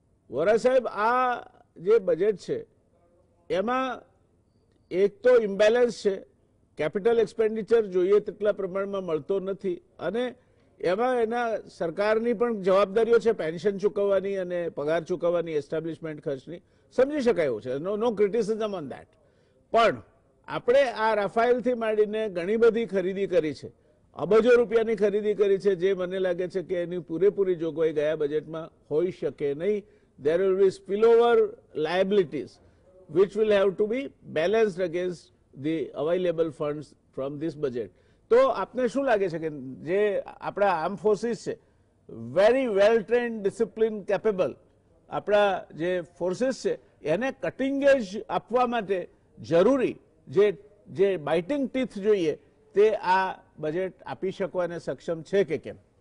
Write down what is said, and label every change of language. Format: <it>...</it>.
<gu>વોરા સાહેબ, આ જે બજેટ છે એમાં એક તો ઇમ્બેલેન્સ છે, કેપિટલ એક્સપેન્ડિચર જોઈએ તેટલા પ્રમાણમાં મળતો નથી, અને એમાં એના સરકારની પણ જવાબદારીઓ છે, પેન્શન ચૂકવવાની અને પગાર ચૂકવવાની, એસ્ટાબ્લિશમેન્ટ ખર્ચની, સમજી શકાય એવું છે,</gu> <en>No criticism on that.</en> <gu>પણ આપણે આ રાફાઇલથી માંડીને ઘણી બધી ખરીદી કરી છે, અબજો રૂપિયાની ખરીદી કરી છે, જે મને લાગે છે કે એની પૂરેપૂરી જોગવાઈ ગયા બજેટમાં હોઈ શકે નહીં.</gu> <en>there will be spillover liabilities which will have to be balanced against the available funds from this budget.</en> <gu>તો આપને શું લાગે છે કે જે આપણા આર્મ ફોર્સિસ છે,</gu> <en>very well trained, discipline, capable</en> <gu>આપણા જે ફોર્સિસ છે, એને</gu> <en>cutting edge</en> <gu>આપવા માટે જરૂરી જે</gu> <en>biting teeth</en> <gu>જોઈએ તે આ બજેટ આપી શકો અને સક્ષમ છે કે કેમ?</gu>